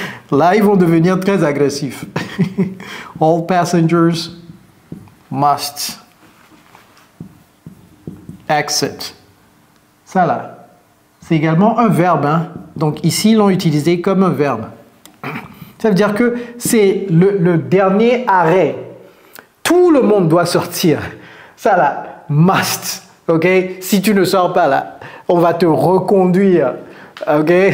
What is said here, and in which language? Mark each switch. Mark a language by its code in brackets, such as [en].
[fr] Là, ils vont devenir très agressifs. [en] All passengers must exit. [fr] Ça là, c'est également un verbe. Hein? Donc ici, ils l'ont utilisé comme un verbe. Ça veut dire que c'est le dernier arrêt. Tout le monde doit sortir. Ça là, must. Ok? Si tu ne sors pas là, on va te reconduire. Ok?